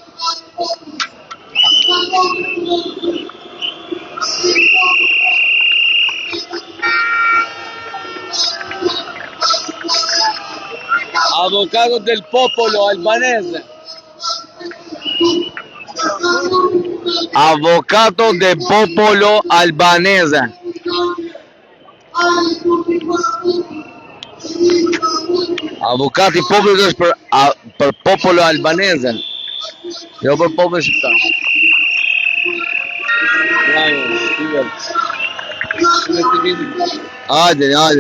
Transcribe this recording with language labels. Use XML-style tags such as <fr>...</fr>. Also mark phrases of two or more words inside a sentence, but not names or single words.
<it>Avvocato del popolo albanese. Avvocato del popolo albanese.</it> <sq>Avokati i popullit është për</sq> <it>popolo albanese.</it> <sq>Jo për popullin shqiptar. Hajde.</sq>